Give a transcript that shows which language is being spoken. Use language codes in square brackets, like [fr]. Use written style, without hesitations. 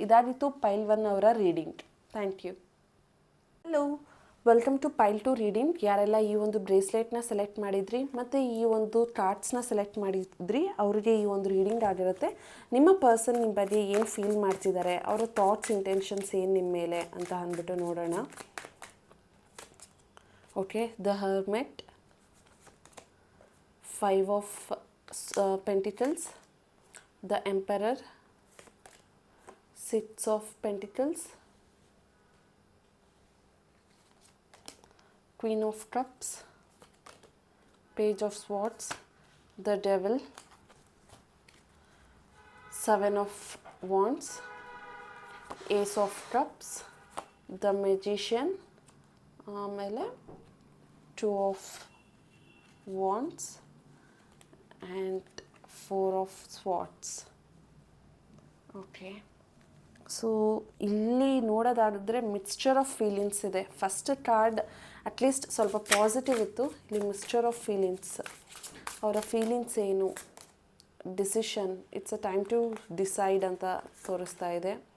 [kn] ಇದಾಗಿತ್ತು ಪೈಲ್ 1 ಅವರ reading. Thank you. [en] Hello, welcome to pile 2 reading. [kn] ಯಾರೆಲ್ಲ ಈ ಒಂದು ಬ್ರೇಸ್ಲೆಟ್ನ ಸೆಲೆಕ್ಟ್ ಮಾಡಿದ್ರಿ ಮತ್ತು ಈ ಒಂದು ಕಾರ್ಡ್ಸ್ನ ಸೆಲೆಕ್ಟ್ ಮಾಡಿದ್ರಿ ಅವ್ರಿಗೆ ಈ ಒಂದು ರೀಡಿಂಗ್ ಆಗಿರುತ್ತೆ. ನಿಮ್ಮ ಪರ್ಸನ್ ನಿಮ್ಮ ಬಗ್ಗೆ ಏನು ಫೀಲ್ ಮಾಡ್ತಿದ್ದಾರೆ, ಅವರ ಥಾಟ್ಸ್ ಇಂಟೆನ್ಷನ್ಸ್ ಏನು ನಿಮ್ಮ ಮೇಲೆ ಅಂತ ಅಂದ್ಬಿಟ್ಟು ನೋಡೋಣ. [en] Okay, the hermit, 5 of Pentacles, the Emperor, 6 of Pentacles, Queen of Cups, Page of Swords, the Devil, Seven of Wands, Ace of Cups, the Magician, ಆಮೇಲೆ Two of Wands and Four of Swords. [kn] Okay, so ಇಲ್ಲಿ ನೋಡೋದಾದರೆ mixture of feelings ಇದೆ. First card at least ಸ್ವಲ್ಪ positive ಇತ್ತು, ಇಲ್ಲಿ mixture of feelings. ಅವರ feelings ಏನು, decision, [en] it's a time to decide [kn] ಅಂತ ತೋರಿಸ್ತಾ ಇದೆ.